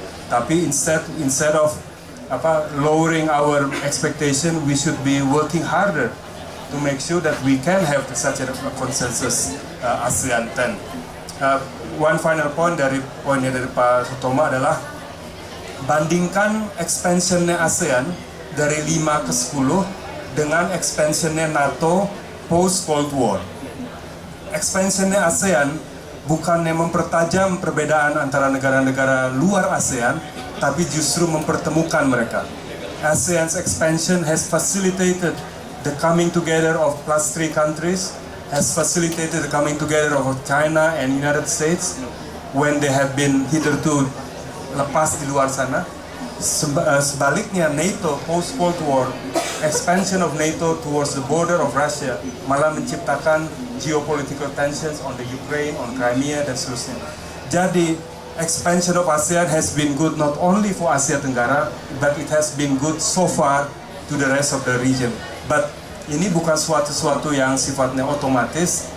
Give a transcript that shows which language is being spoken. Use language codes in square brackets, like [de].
[en] Tapi instead of lowering our expectation, we should be working harder to make sure that we can have such a consensus ASEAN 10. One final point [id] dari Pak Sutomo adalah bandingkan expansionnya ASEAN dari 5 ke 10 dengan expansionnya NATO post Cold War. Expansionnya ASEAN bukannya mempertajam perbedaan antara negara-negara luar ASEAN, tapi justru mempertemukan mereka. [en] ASEAN's expansion has facilitated the coming together of +3 countries, has facilitated the coming together of China and United States when they have been hitherto [id] lepas di luar sana. Sebaliknya, [en] NATO post Cold War, expansion of NATO towards the border of Russia [id] malah menciptakan [en] geopolitical tensions on the Ukraine, on Crimea, [id] dan seterusnya. [en] Jadi, expansion of ASEAN has been good not only for Asia Tenggara, but it has been good so far to the rest of the region. [id] But ini bukan sesuatu yang sifatnya otomatis.